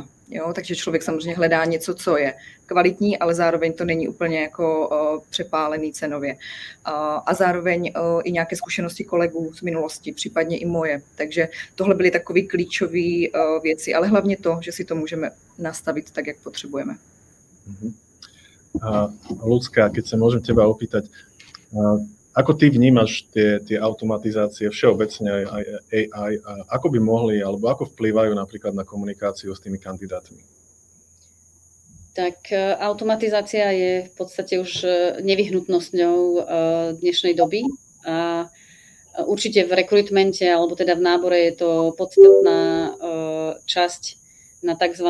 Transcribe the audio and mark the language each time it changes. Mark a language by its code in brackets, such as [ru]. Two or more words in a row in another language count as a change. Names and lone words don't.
[cs] Jo, takže člověk samozřejmě hledá něco, co je kvalitní, ale zároveň to není úplně jako přepálený cenově. A zároveň i nějaké zkušenosti kolegů z minulosti, případně i moje. Takže tohle byly takové klíčové věci, ale hlavně to, že si to můžeme nastavit tak, jak potřebujeme. [sk] Ľudská, keď sa môžem teba opýtať, ako ty vnímaš tie automatizácie všeobecne aj AI, ako by mohli, alebo ako vplývajú napríklad na komunikáciu s tými kandidátmi? Tak automatizácia je v podstate už nevyhnutnosťou dnešnej doby a určite v rekrutmente alebo teda v nábore je to podstatná časť na tzv.